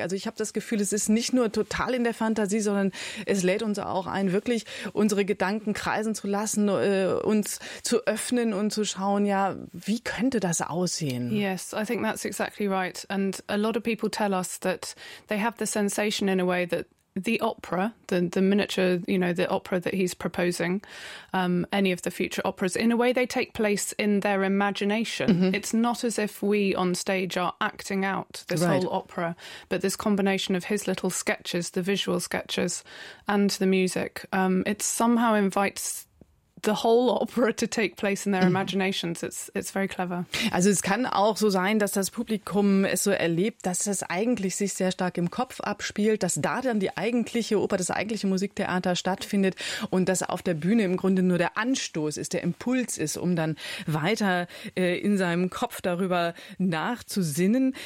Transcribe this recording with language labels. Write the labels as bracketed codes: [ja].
[de] Also ich habe das Gefühl, es ist nicht nur total in der Fantasie, sondern es lädt uns auch ein, wirklich unsere Gedanken kreisen zu lassen, uns zu öffnen und zu schauen, ja, wie könnte das aussehen? [en] Yes, I think that's exactly right. And a lot of people tell us that they have the sense in a way that the opera, the miniature, you know, the opera that he's proposing, any of the future operas, in a way they take place in their imagination. Mm-hmm. It's not as if we on stage are acting out this right. whole opera, but this combination of his little sketches, the visual sketches and the music, it somehow invites the whole opera to take place in their imaginations. It's very clever. [de] Also es kann auch so sein, dass das Publikum es so erlebt, dass es eigentlich sich sehr stark im Kopf abspielt, dass da dann die eigentliche Oper, das eigentliche Musiktheater stattfindet und dass auf der Bühne im Grunde nur der Anstoß ist, der Impuls ist, um dann weiter in seinem Kopf darüber nachzusinnen.